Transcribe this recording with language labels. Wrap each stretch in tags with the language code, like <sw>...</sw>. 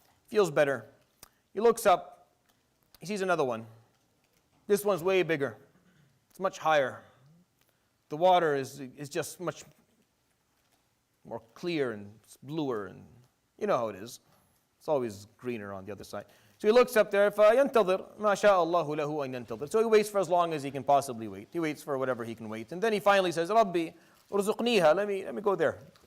<en>Feels better. He looks up. He sees another one. This one's way bigger. It's much higher. The water is just much more clear and bluer, and you know how it is. It's always greener on the other side. So he looks up there,</en> <ar>فَيَنْتَظِرْ مَا شَاءَ اللَّهُ لَهُ أَنْ يَنْتَظِرْ.</ar> <en>So he waits for as long as he can possibly wait. He waits for whatever he can wait. And then he finally says,</en> <ar>Rabbi, urzuqniha,</ar> <en>let me go there.</en>